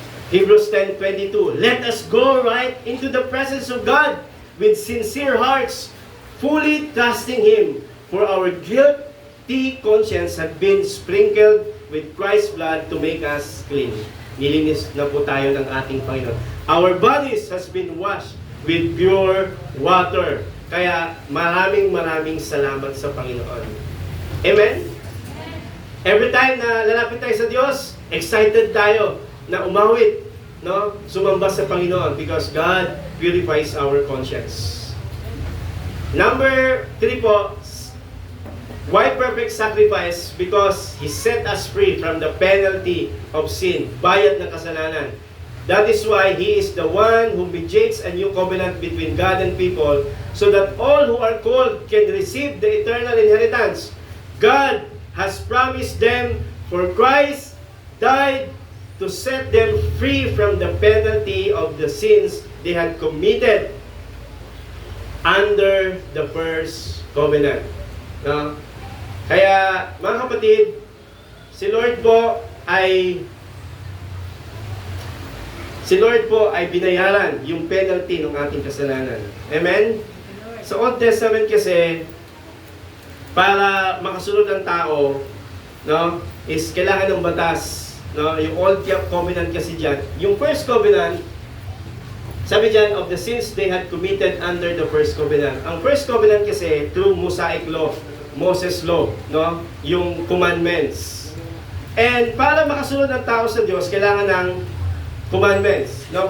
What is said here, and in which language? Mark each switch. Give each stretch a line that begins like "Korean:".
English: Hebrews 10:22, let us go right into the presence of God with sincere hearts, fully trusting Him. For our guilty conscience had been sprinkled with Christ's blood to make us clean.
Filipino: Nilinis na po tayo ng ating Panginoon.
English: Our bodies has been washed with pure water.
Filipino: Kaya maraming salamat sa Panginoon. Amen?
English: Every time
Filipino: na lalapit tayo sa Diyos, excited tayo na umawit, no? Sumamba sa Panginoon
English: because God purifies our conscience. Number 3 po, why perfect sacrifice? Because He set us free from the penalty of sin,
Filipino: bayad ng kasalanan.
English: That is why He is the one who mediates a new covenant between God and people, so that all who are called can receive the eternal inheritance. God has promised them, for Christ died to set them free from the penalty of the sins they had committed under the first covenant. No?
Filipino: Kaya, mga kapatid, si Lord po ay binayaran yung penalty ng ating kasalanan. Amen? Sa Old Testament kasi, para makasunod ang tao, no, is kailangan ng batas. No? Yung Old Covenant kasi dyan, yung First Covenant, sabi dyan,
English: of the sins they had committed under the First Covenant.
Filipino: Ang First Covenant kasi, through Mosaic Law, Moses Law, no? Yung commandments. And para makasunod ang tao sa Diyos, kailangan ng commandments, no?